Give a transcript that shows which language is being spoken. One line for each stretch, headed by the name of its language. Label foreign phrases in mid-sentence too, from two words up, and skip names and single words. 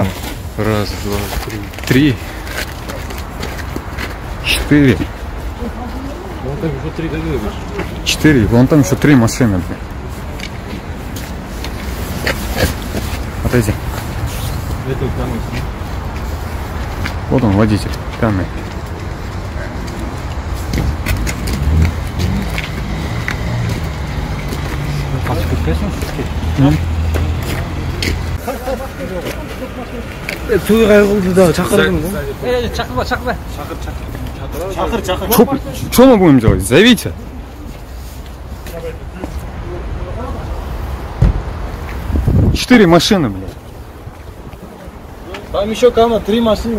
Russian: Раз, два, три. 4. Вон там еще 3 дороги. 4. Вон там еще 3 машины, блядь. Отойди. Это там. Вот он, водитель, пьяный.
Uzbek: To'yga qildi da chaqirdim. Chaqirma.
Russian: Чакыр. Что мы будем делать? Зовите. Четыре машины, блядь. Там еще кама 3 машины.